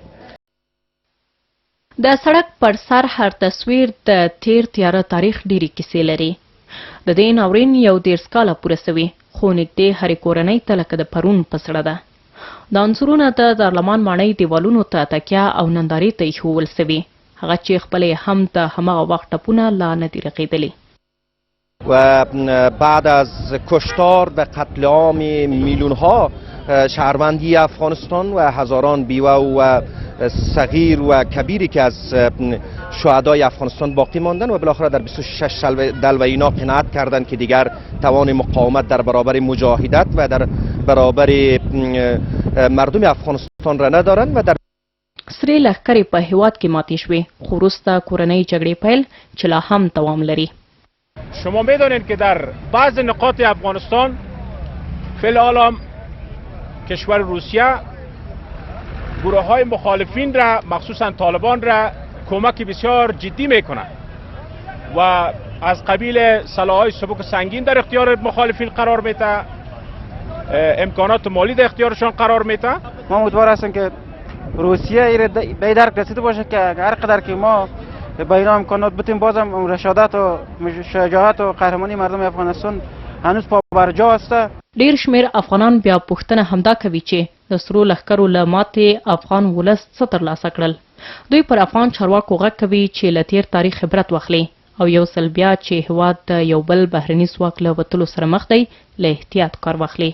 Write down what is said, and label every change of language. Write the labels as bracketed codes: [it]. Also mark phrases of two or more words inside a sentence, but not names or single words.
[ps] د سړک پر سر هر تصویر د تیر تیاره تاریخ ډیرې کیسې لري. د دې ناورین 11 کاله پوره سوي، خو نږدې هرې کورنۍ ته لکه د پرون په زړه ده. دا عنصرونه د دارلمان ماڼۍ دیوالونو ته تکیه او نندارې ته ایښودل سوي، هغه چې خپلې هم د هماغه وخت ټپونه لا نه دي رغېدلي. [fa] و بعد از کشتار و قتل عام میلیون ها شهروندی افغانستان و هزاران بیوه و صغیر و کبیری که از شهدای افغانستان باقی ماندن و بالاخره در 26 دلو اینا قناعت کردند که دیگر توان مقاومت در برابر مجاهدت و در برابر مردم افغانستان را ندارند و در [ps] سرې لښکرې په هیواد کې ماتې شوې، خو وروسته کورنۍ جګړې پیل چې لا هم دوام لري. [fa] شما میدانید که در بعض نقاط افغانستان فی الحال کشور روسیه گروه های مخالفین را مخصوصا طالبان را کمک بسیار جدی میکنند و از قبیل سلاح‌های سبک و سنگین در اختیار مخالفین قرار میده، امکانات مالی در اختیارشان قرار میده. ما امیدوار هستیم که روسیه به درک رسیده باشه که هر قدر که ما با اینا امکانات بتیم، بازم رشادت و شجاعت و قهرمانی مردم افغانستان هنوز پا بر جا است. [ps] ډیر شمیر افغانان بیا پوښتنه همدا کوي چې د سرو لښکرو له ماتې افغان ولس څه ترلاسه کړل. دوی پر افغان چارواکو غږ کوي چې له تیر تاریخ عبرت واخلي او یو ځل بیا چې هیواد د یو بل بهرني ځواک له وتلو سره مخ دی له احتیاط کار واخلي.